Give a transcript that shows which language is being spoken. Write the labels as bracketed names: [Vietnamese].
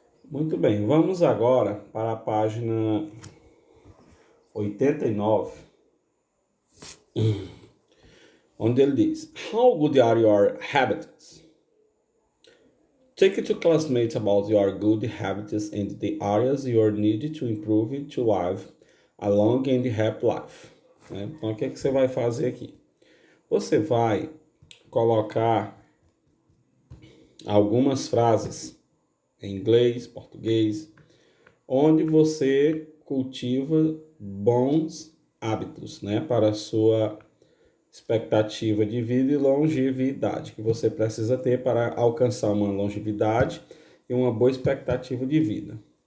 [Portuguese] Muito bem, vamos agora para a página 89, onde ele diz: [English] How good are your habits? Take to classmates about your good habits and the areas you need to improve to live a long and happy life. [Portuguese] Então, o que você vai fazer aqui? Você vai colocar algumas frases em inglês, português, onde você cultiva bons hábitos, né, para a sua expectativa de vida e longevidade, que você precisa ter para alcançar uma longevidade e uma boa expectativa de vida.